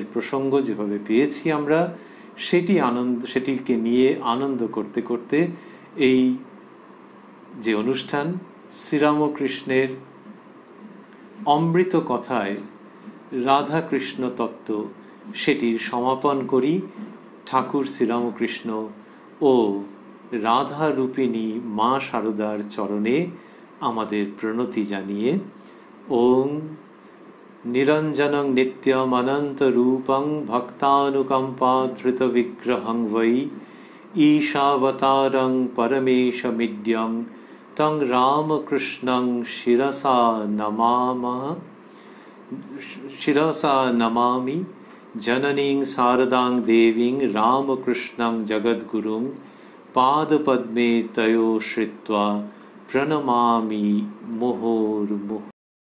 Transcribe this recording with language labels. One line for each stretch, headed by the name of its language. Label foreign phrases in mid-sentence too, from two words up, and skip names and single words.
Bangla: প্রসঙ্গ যেভাবে পেয়েছি আমরা, সেটিকে নিয়ে আনন্দ করতে করতে এই যে অনুষ্ঠান শ্রীরামকৃষ্ণের অমৃত কথায় রাধাকৃষ্ণ তত্ত্ব, সেটির সমাপন করি ঠাকুর শ্রীরামকৃষ্ণ ও রাধারূপিণী মা শারদার চরণে আমাদের প্রণতি জানিয়ে।
Sanskrit: ওম নিরঞ্জনং নিত্যম অনন্ত রূপং ভক্তানুকম্পাধৃত বিগ্রহং বৈ ঈশাবতারং পরমেশমিড্যং তং রামকৃষ্ণং শিরসা নমামি জননীং শারদাং দেবীং রামকৃষ্ণং জগদ্গুরুং পাদপদ্মে তয়োঃ শ্রিত্বা প্রণমামি মুহুর্মুহুঃ।